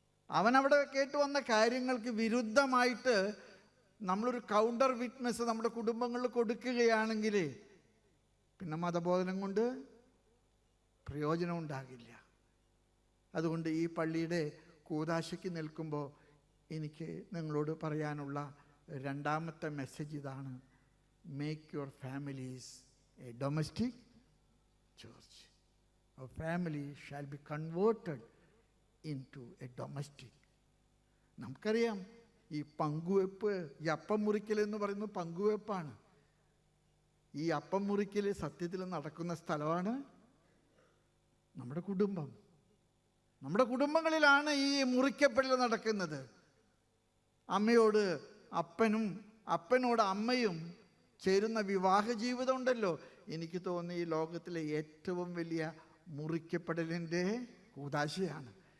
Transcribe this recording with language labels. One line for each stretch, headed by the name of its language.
Malayalam: അവനവിടെ കേട്ടു വന്ന കാര്യങ്ങൾക്ക് വിരുദ്ധമായിട്ട് നമ്മളൊരു കൗണ്ടർ വിറ്റ്നസ് നമ്മുടെ കുടുംബങ്ങളിൽ കൊടുക്കുകയാണെങ്കിൽ പിന്നെ മതബോധനം കൊണ്ട് പ്രയോജനം ഉണ്ടാകില്ല. അതുകൊണ്ട് ഈ പള്ളിയുടെ കൂദാശയ്ക്ക് നിൽക്കുമ്പോൾ എനിക്ക് നിങ്ങളോട് പറയാനുള്ള രണ്ടാമത്തെ മെസ്സേജ് ഇതാണ്:
English: Make your families a domestic church. Our family shall be converted into a domestic.
Malayalam: നമുക്കറിയാം, ഈ പങ്കുവെപ്പ്, ഈ അപ്പം മുറിക്കൽ എന്ന് പറയുന്നത് പങ്കുവെപ്പാണ്. ഈ അപ്പം മുറിക്കൽ സത്യത്തിൽ നടക്കുന്ന സ്ഥലമാണ് നമ്മുടെ കുടുംബം. നമ്മുടെ കുടുംബങ്ങളിലാണ് ഈ മുറിക്കപ്പെടൽ നടക്കുന്നത്. അമ്മയോട് അപ്പനും അപ്പനോട് അമ്മയും ചേരുന്ന വിവാഹ ജീവിതം ഉണ്ടല്ലോ, എനിക്ക് തോന്നി ഈ ലോകത്തിലെ ഏറ്റവും വലിയ മുറിക്കപ്പെടലിൻ്റെ കൂദാശയാണ്.